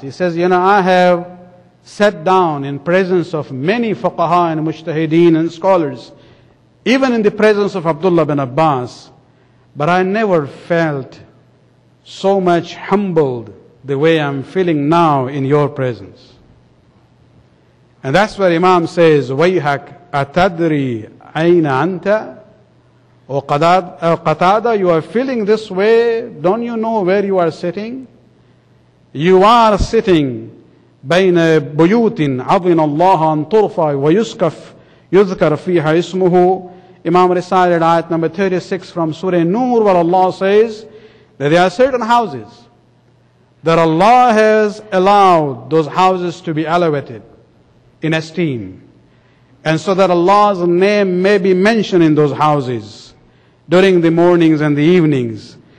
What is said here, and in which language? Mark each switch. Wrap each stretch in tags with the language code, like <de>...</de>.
<en>He says, I have sat down in presence of many fuqaha and mujtahideen and scholars, even in the presence of Abdullah bin Abbas, but I never felt so much humbled the way I'm feeling now in your presence. And that's where Imam says,</en> <ar>وَيْحَكْ أَتَدْرِي أَيْنَ أَنْتَ.</ar> <en>O Qatada, you are feeling this way, don't you know where you are sitting? You are sitting</en> <ar>بين بيوت عظن الله أن ترفع ويذكر فيها اسمه.</ar> <en>Imam recited ayat number 36 from Surah Nur, where Allah says that there are certain houses that Allah has allowed those houses to be elevated in esteem, and so that Allah's name may be mentioned in those houses during the mornings and the evenings.</en>